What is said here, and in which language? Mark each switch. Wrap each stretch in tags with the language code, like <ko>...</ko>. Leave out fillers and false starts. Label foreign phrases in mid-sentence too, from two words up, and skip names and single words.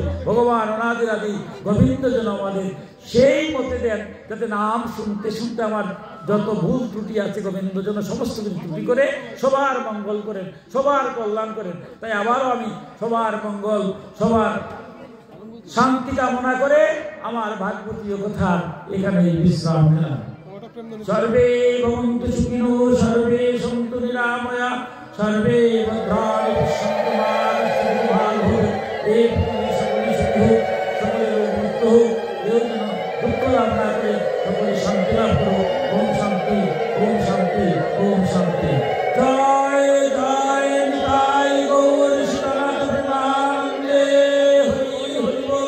<bn>ভগবান অনাদিরাদি গোবিন্দ যেন আমাদের সেই মতে দেন, যাতে নাম শুনতে শুনতে আমার যত ভুল ত্রুটি আছে গোবিন্দ যেন সমস্ত কিছু ত্রুটি করে সবার মঙ্গল করেন, সবার কল্যাণ করেন। তাই আবারও আমি সবার মঙ্গল, সবার শান্তি কামনা করে আমার ভাগবতীয় কথা এখানে বিশ্রাম নিলাম।</bn> <sa>সর্বে ভবন্তু সুখিনো, সর্বে সন্তু নিরাময়া, সর্বে ভদ্রাণি পশ্যন্তু মা কশ্চিৎ দুঃখভাগ্</sa> <bn>এই সকলে সুখী হোক, সকলে মুক্ত হোক, কেউ যেন দুঃখ লাভ না করে সকলে শান্তি লাভ করুক।</bn> <sa>ওম শান্তি, ওম শান্তি, ওম শান্তি।</sa> <bn>জয় জয় নিতাই গৌর সীতানাথ প্রেমানন্দে, হরি হরি বল।</bn>